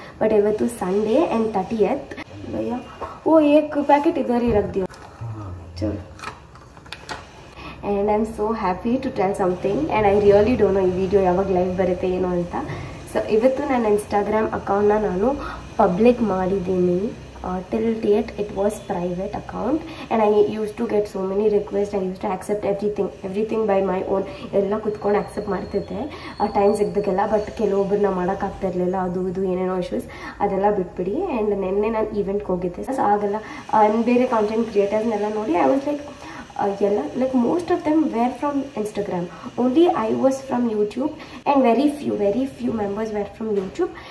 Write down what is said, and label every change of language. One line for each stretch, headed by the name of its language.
Kannada: But ಇವತ್ತು Sunday and 30th.
Hindi: Bhaiya Ek packet ಇದ್ದಾರೆ ರख दिया.
Kannada: ಚಲೋ.
English: And I am so happy to tell something. And I really don't know
Kannada: ಈ video ಯಾವಾಗ live ಬರುತ್ತೆ ಏನು ಅಂತ. ಸೊ ಇವತ್ತು ನನ್ನ ಇನ್ಸ್ಟಾಗ್ರಾಮ್ ಅಕೌಂಟ್ನ ನಾನು ಪಬ್ಲಿಕ್ ಮಾಡಿದ್ದೀನಿ.
English: till date it was private account and I used to get so many requests. I used to accept everything by my own.
Kannada: ಎಲ್ಲ ಕುತ್ಕೊಂಡು ಆಕ್ಸೆಪ್ಟ್ ಮಾಡ್ತಿದ್ದೆ ಟೈಮ್ ಸಿಗ್ದಾಗೆಲ್ಲ. ಬಟ್ ಕೆಲವೊಬ್ಬರನ್ನ ಮಾಡೋಕ್ಕಾಗ್ತಿರ್ಲಿಲ್ಲ, ಅದು ಇದು ಏನೇನೋ ಇಶ್ಯೂಸ್, ಅದೆಲ್ಲ ಬಿಟ್ಬಿಡಿ. ಆ್ಯಂಡ್ ನೆನ್ನೆ ನಾನು ಈವೆಂಟ್ಗೆ ಹೋಗಿದ್ದೆ. ಸೊ ಆಗೆಲ್ಲ ಬೇರೆ ಕಾಂಟೆಂಟ್ ಕ್ರಿಯೇಟರ್ಸ್ನೆಲ್ಲ ನೋಡಿ
English: I was like ಎಲ್ಲ like most of them were from Instagram, only I was from YouTube and very few members were from YouTube.